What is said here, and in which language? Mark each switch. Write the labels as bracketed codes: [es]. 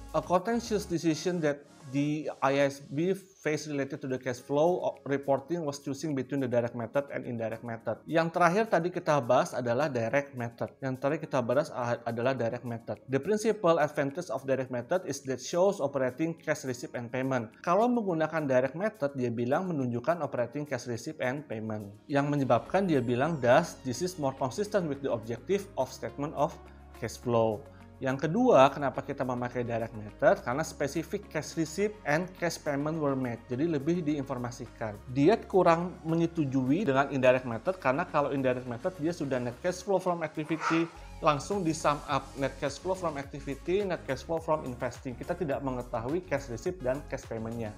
[en] A contentious decision that the IASB faced related to the cash flow reporting was choosing between the direct method and indirect method. [id] Yang terakhir tadi kita bahas adalah direct method. Yang tadi kita bahas adalah direct method. [en] The principal advantage of direct method is that shows operating cash receipt and payment. [id] Kalau menggunakan direct method, dia bilang menunjukkan operating cash receipt and payment. Yang menyebabkan dia bilang [en] thus this is more consistent with the objective of statement of cash flow. [id] Yang kedua, kenapa kita memakai [en] direct method? [id] Karena [en] specific cash receipt and cash payment were made. [id] Jadi lebih diinformasikan. Dia kurang menyetujui dengan indirect method karena kalau indirect method dia sudah net cash flow from activity, langsung di sum up net cash flow from activity, net cash flow from investing. Kita tidak mengetahui cash receipt dan cash payment-nya.